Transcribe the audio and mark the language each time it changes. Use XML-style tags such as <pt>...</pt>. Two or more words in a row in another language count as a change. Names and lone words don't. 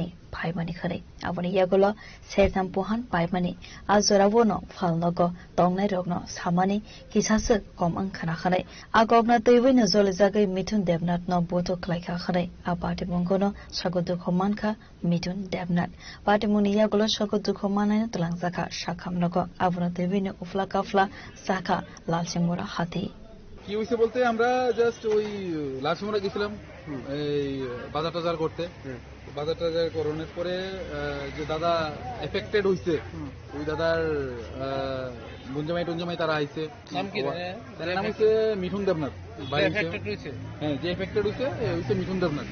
<trp>Paimani khare aboni yagulo setam pohan paimani azoravono falnogo tongnai rogno samani kisase kom angkhana khare agogna teiwina zolizagai mitun devnat no boto klaika khare apati mongono sagodu khomankha mitun devnat patimuni yagulo sagodu khomanai tlangjaka shakhamnogo abona teiwina ufla kafla saka lalsimura hati</trp> <bn>কি হইছে বলতে আমরা জাস্ট ওই লালসমুরা গেছিলাম এই বাজার টাজার করতে। বাজার টাজার করানোর পরে যে দাদা এফেক্টেড হইছে, ওই দাদার গুঞ্জমাই তারা আইছে। নাম কি? তার নাম হচ্ছে মিঠুন দেবনাথ। হ্যাঁ, যে এফেক্টেড হইছে মিঠুন দেবনাথ।</bn>